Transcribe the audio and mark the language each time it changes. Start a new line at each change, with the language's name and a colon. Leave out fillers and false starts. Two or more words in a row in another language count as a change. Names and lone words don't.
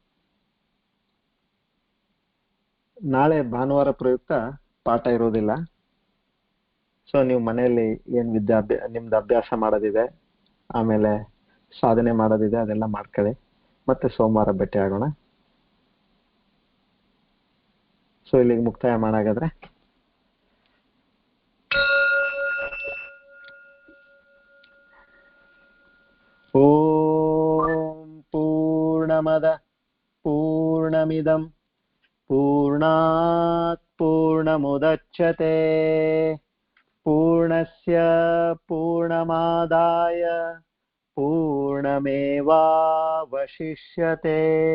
Kannada: ನಾಳೆ ಭಾನುವಾರ ಪ್ರಯುಕ್ತ ಪಾಠ ಇರೋದಿಲ್ಲ. ಸೊ ನೀವು ಮನೆಯಲ್ಲಿ ಏನ್ ನಿಮ್ದು ಅಭ್ಯಾಸ ಮಾಡೋದಿದೆ, ಆಮೇಲೆ ಸಾಧನೆ ಮಾಡೋದಿದೆ, ಅದೆಲ್ಲ ಮಾಡ್ಕೊಳ್ಳಿ. ಮತ್ತೆ ಸೋಮವಾರ ಭೇಟಿ ಆಗೋಣ. ಸೊ ಇಲ್ಲಿಗೆ ಮುಕ್ತಾಯ ಮಾಡಾಗಾದ್ರೆ
Sanskrit: ಓಂ ಪೂರ್ಣಮದ ಪೂರ್ಣಮಿದಂ ಪೂರ್ಣಾತ್ ಪೂರ್ಣಮುದಚ್ಯತೆ ಪೂರ್ಣಸ್ಯ ಪೂರ್ಣಮಾದಾಯ ಪೂರ್ಣಮೇವಾವಶಿಷ್ಯತೆ.